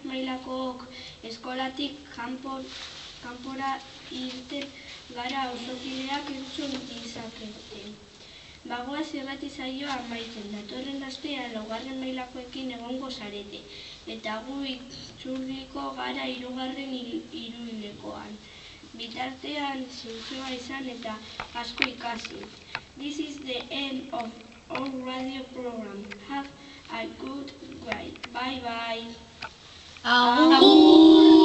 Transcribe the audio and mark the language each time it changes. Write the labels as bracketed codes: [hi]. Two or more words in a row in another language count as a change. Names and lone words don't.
[eu] mailakook eskolatik kanpora irten gara auzokideak entzun dizakete. Bagoaz irrati saioa amaitzen, datorren astean 4. mailakoekin egongo zarete, eta gu itzurriko gara 3. hiruhilekoan. Bitartean zintzoa izan eta asko ikasi. [en] This is the end of our radio program. Have a good day. Bye bye. [eu] Agur!